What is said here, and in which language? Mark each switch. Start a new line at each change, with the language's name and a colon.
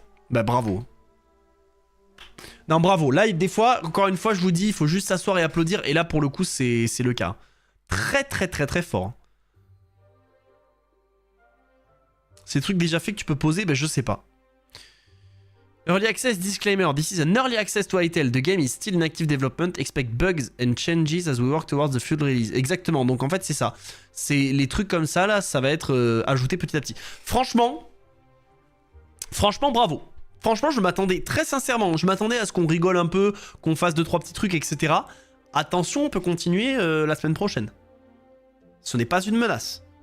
French: Bah bravo. Non bravo, là des fois, encore une fois je vous dis, il faut juste s'asseoir et applaudir. Et là pour le coup c'est le cas. Très très très très fort. Ces trucs déjà faits que tu peux poser, bah je sais pas.
English: Early access disclaimer. This is an early access to Hytale. The game is still in active development. Expect bugs and changes as we work towards the full release.
French: Exactement, donc en fait c'est ça. C'est les trucs comme ça là, ça va être ajouté petit à petit. Franchement bravo. Franchement, je m'attendais, très sincèrement, je m'attendais à ce qu'on rigole un peu, qu'on fasse 2-3 petits trucs, etc. Attention, on peut continuer la semaine prochaine. Ce n'est pas une menace.